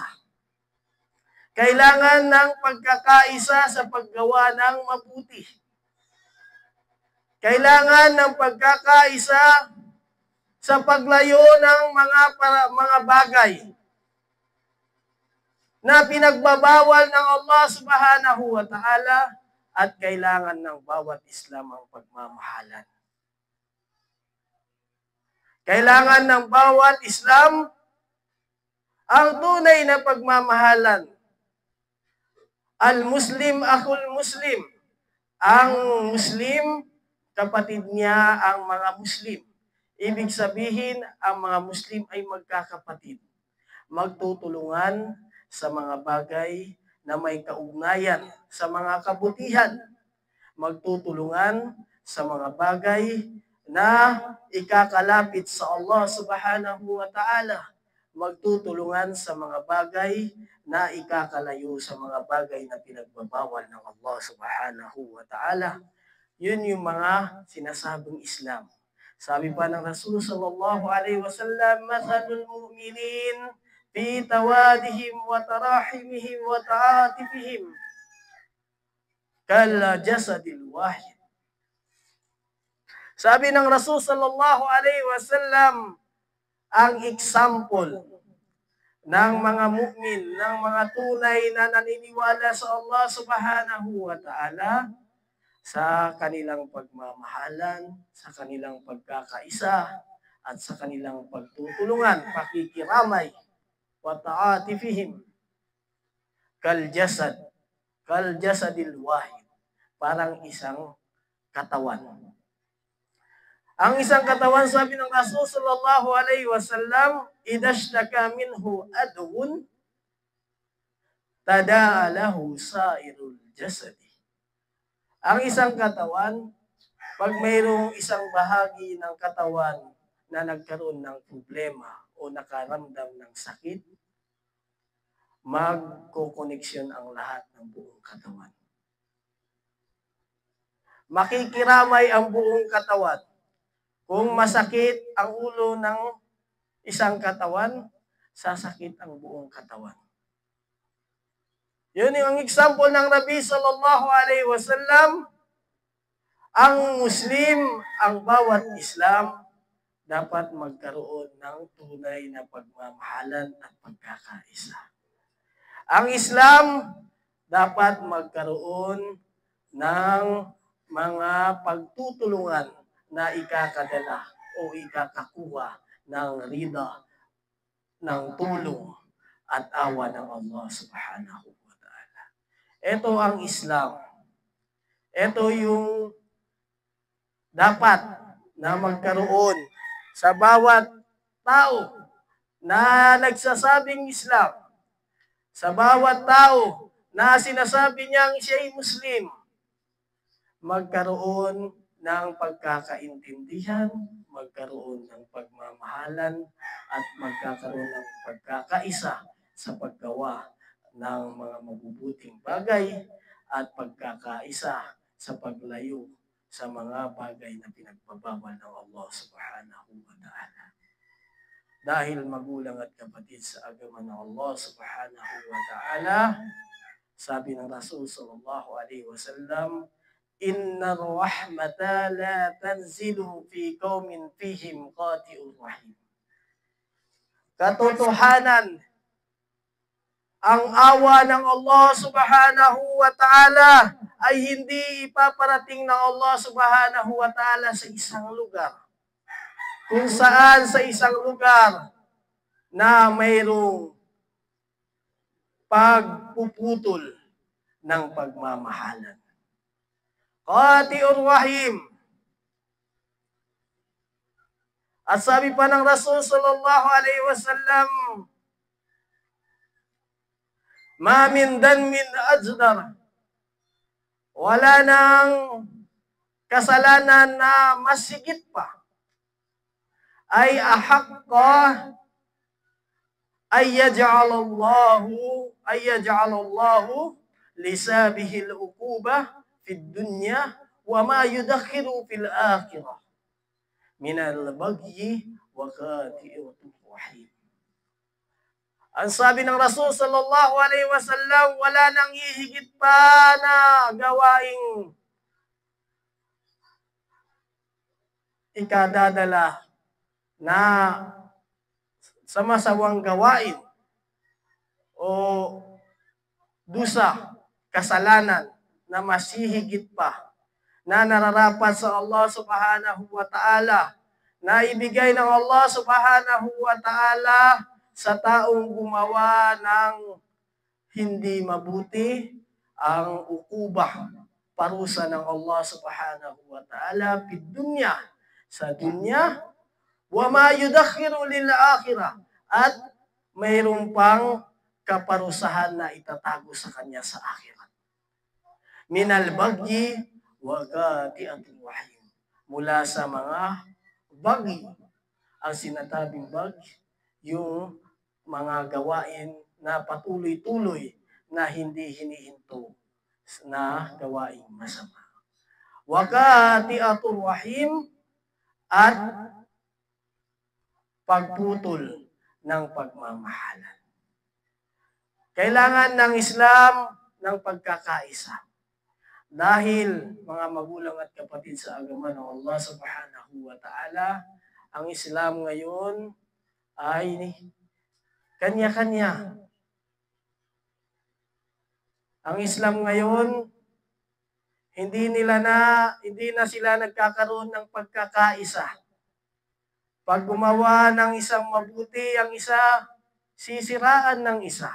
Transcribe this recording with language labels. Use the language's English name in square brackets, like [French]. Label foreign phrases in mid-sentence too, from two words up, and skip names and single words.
[Filipino] Kailangan ng pagkakaisa sa paggawa ng mabuti. Kailangan ng pagkakaisa sa paglayo ng mga bagay na pinagbabawal ng Allah [Arabic] سبحانه وتعالى, [Filipino] at kailangan ng bawat Islam ang pagmamahalan. Kailangan ng bawat Islam ang tunay na pagmamahalan. [Arabic] المسلم أخو المسلم. [Filipino] Ang Muslim, kapatid niya ang mga Muslim. Ibig sabihin, ang mga Muslim ay magkakapatid. Magtutulungan sa mga bagay na may kaugnayan sa mga kabutihan. Magtutulungan sa mga bagay na ikakalapit sa Allah [Arabic] سبحانه وتعالى. [Filipino] Magtutulungan sa mga bagay na ikakalayo sa mga bagay na pinagbabawal ng Allah [Arabic] سبحانه وتعالى. [Filipino] Yun yung mga sinasabing Islam. Sabi pa ng Rasul [Arabic] صلى الله عليه وسلم مثل المؤمنين في توادهم وتراحمهم وتعاطفهم كالجسد الواحد." [Filipino] Sabi ng Rasul [Arabic] صلى الله عليه وسلم, [Filipino] ang example ng mga mu'min, ng mga tunay na naniniwala sa Allah [Arabic] سبحانه وتعالى, [Filipino] sa kanilang pagmamahalan, sa kanilang pagkakaisa, at sa kanilang pagtutulungan, pakikiramay, [Arabic] وتعاطفهم كالجسد الواحد, [Filipino] parang isang katawan. Ang isang katawan, sabi ng Rasul [Arabic] صلى الله عليه وسلم إذا اشتكى منه عضو تداعى له سائر الجسد. [Filipino] Ang isang katawan, pag mayroong isang bahagi ng katawan na nagkaroon ng problema o nakaramdam ng sakit, magkokoneksyon ang lahat ng buong katawan. Makikiramay ang buong katawan. Kung masakit ang ulo ng isang katawan, sasakit ang buong katawan. Yun yung example ng Nabi [Arabic] صلى الله عليه وسلم. [Filipino] Ang Muslim, ang bawat Islam, dapat magkaroon ng tunay na pagmamahalan at pagkakaisa. Ang Islam dapat magkaroon ng mga pagtutulungan na ikakadala o ikakakuha ng rida, ng tulong at awa ng Allah [Arabic] سبحانه وتعالى. [Filipino] Ito ang Islam. Ito yung dapat na magkaroon sa bawat tao na nagsasabing Islam, sa bawat tao na sinasabi niyang siya'y Muslim, magkaroon ng pagkakaintindihan, magkaroon ng pagmamahalan, at magkakaroon ng pagkakaisa sa paggawa ng mga mabubuting bagay at pagkakaisa sa paglayo sa mga bagay na pinagbabawal ng Allah [Arabic] سبحانه وتعالى. [Filipino] Dahil magulang at kapatid sa agama ng Allah [Arabic] سبحانه وتعالى, [Filipino] sabi ng Rasul [Arabic] صلى الله عليه وسلم إن الرحمة لا تنزل في قوم فيهم قاطع رحم." [Filipino] Katotohanan, ang awa ng Allah [Arabic] سبحانه وتعالى [Filipino] ay hindi ipaparating ng Allah [Arabic] سبحانه وتعالى [Filipino] sa isang lugar. Kung saan sa isang lugar na mayroong pagpuputol ng pagmamahalan. [Arabic] قاطع رحم. [Filipino] At sabi pa ng Rasul [Arabic] صلى الله عليه وسلم ما من ذنب أجدر. [Filipino] Wala nang kasalanan na masigit pa ay [Arabic] أحق أن يعجل الله لصاحبه العقوبة في الدنيا وما يدخر في الآخرة من البغي وقطيعة الرحم. [Filipino] Ang sabi ng Rasul [Arabic] صلى الله عليه وسلم, [Filipino] wala nang hihigit pa na gawaing ikadadala na sa masawang gawain o dusa, kasalanan na masihigit pa na nararapat sa Allah [Arabic] سبحانه وتعالى, [Filipino] na ibigay ng Allah [Arabic] سبحانه وتعالى [Filipino] sa taong gumawa ng hindi mabuti, ang ukubah, parusa ng Allah [Arabic] سبحانه وتعالى في الدنيا, [Filipino] sa dunya, [Arabic] وما يدخر للآخرة, [Filipino] at mayroon pang kaparusahan na itatago sa kanya sa akhirat. [Arabic] من البغي وقطيعة الرحم, [Filipino] mula sa mga bagyi. Ang sinatabing bagyi, yung mga gawain na patuloy-tuloy na hindi hinihinto na gawaing masama. [Arabic] وقطيعة الرحم, [Filipino] at pagputol ng pagmamahalan. Kailangan ng Islam ng pagkakaisa. Dahil, mga magulang at kapatid sa agama ng Allah [Arabic] سبحانه وتعالى, [Filipino] ang Islam ngayon ay kanya-kanya. Ang Islam ngayon, hindi na sila nagkakaroon ng pagkakaisa. Pag gumawa ng isang mabuti, ang isa, sisiraan ng isa.